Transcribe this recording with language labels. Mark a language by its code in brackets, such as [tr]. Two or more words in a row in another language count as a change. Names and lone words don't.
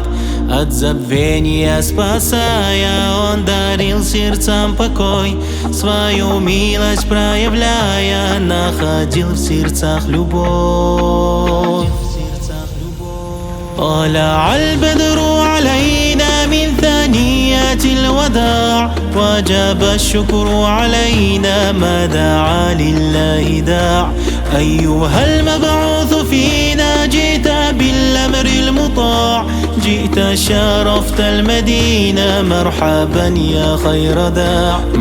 [ru] От забвения спасая, он дарил сердцам покой, свою милость проявляя, находил в сердцах любовь. [ar] طلع البدر علينا من ثنيات الوداع، وجب الشكر علينا ما دعا لله داع. أيها المبعوث فينا جئت بالأمر المطاع، جئت شرفت المدينة مرحبا يا خير داع.